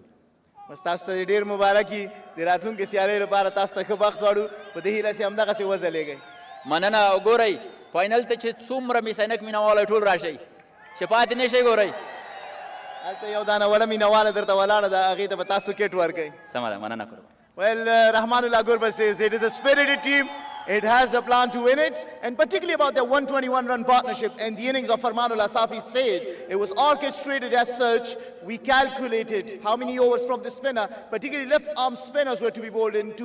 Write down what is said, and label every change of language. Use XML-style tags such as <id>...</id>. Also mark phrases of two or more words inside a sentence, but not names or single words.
<ps>بس تاسو ته ډېر مبارکي د راتلونکي سیالۍ لپاره تاسو ته ښه بخت غواړو په دې هیله چې همدغسې وځلېږئ مننه وګورئ فاینل ته چې څومره مس عینک مینهوالی ټول راشئ چې پاتې نه شئ ګورئ هلته یو دانه وړه مینهواله درته ولاړه ده هغې ته به تاسو کټ ورکوئ سمه ده مننه قربان</ps> <en>Well, Rahmanullah Gurba says it is a spirited team. It has the plan to win it, and particularly about their 121-run partnership and the innings of Farmanullah Safi said it was orchestrated as such. We calculated how many overs from the spinner, particularly left-arm spinners, were to be bowled in.</en>